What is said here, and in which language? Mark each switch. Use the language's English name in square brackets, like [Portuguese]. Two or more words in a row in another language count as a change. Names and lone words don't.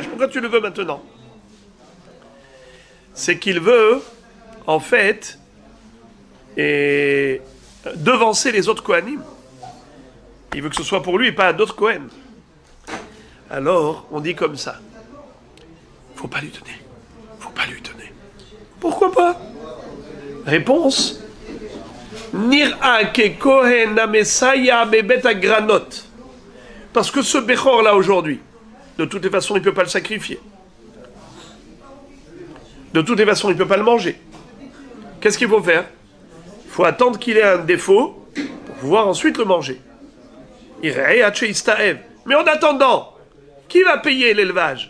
[French] Pourquoi tu le veux maintenant? C'est qu'il veut, en fait, devancer les autres Kohanim. Il veut que ce soit pour lui et pas à d'autres Kohen. Alors, on dit comme ça. Faut pas lui donner. Faut pas lui donner. Pourquoi pas? Réponse. [Hebrew] נראה ככהן המסייע בבית הגרנות. [French] Parce que ce Bechor là aujourd'hui, de toutes les façons, il ne peut pas le sacrifier. De toutes les façons, il ne peut pas le manger. Qu'est-ce qu'il faut faire? Il faut attendre qu'il ait un défaut pour pouvoir ensuite le manger. Mais en attendant, qui va payer l'élevage?